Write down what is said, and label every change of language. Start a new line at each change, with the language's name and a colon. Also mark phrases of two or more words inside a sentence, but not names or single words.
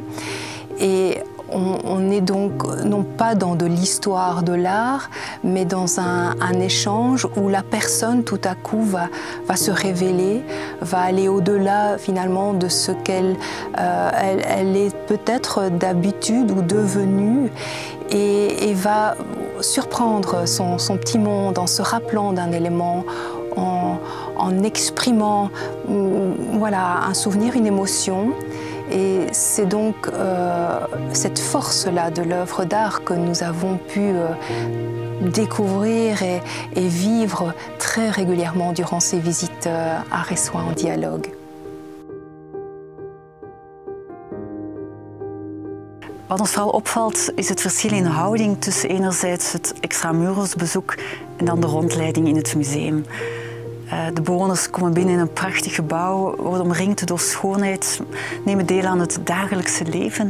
French: Et on n'est donc non pas dans de l'histoire de l'art, mais dans un échange où la personne tout à coup va se révéler, va aller au-delà finalement de ce qu'elle elle est peut-être d'habitude ou devenue et va surprendre son petit monde en se rappelant d'un élément, en exprimant voilà, un souvenir, une émotion. Et c'est donc cette force-là de l'œuvre d'art que nous avons pu découvrir et vivre très régulièrement durant ces visites art et soins en dialogue.
Dutch: Wat ons vooral opvalt is het verschil in houding tussen enerzijds het extramuros bezoek en dan de rondleiding in het museum. De bewoners komen binnen in een prachtig gebouw, worden omringd door schoonheid, nemen deel aan het dagelijkse leven.